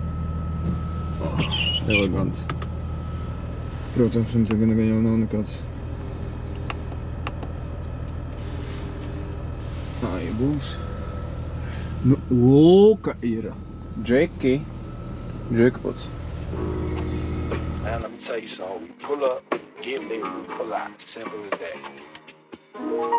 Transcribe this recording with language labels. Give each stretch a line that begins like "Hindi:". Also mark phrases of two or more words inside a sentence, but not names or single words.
Latvian: Elegants. Protams, un tagad jau nav nekāds. Tā jau būs. Nu, lūka ir. Džeki. Džekpots.
English: Man, let me tell you something. We pull up, get lit, we pull out. Simple as that.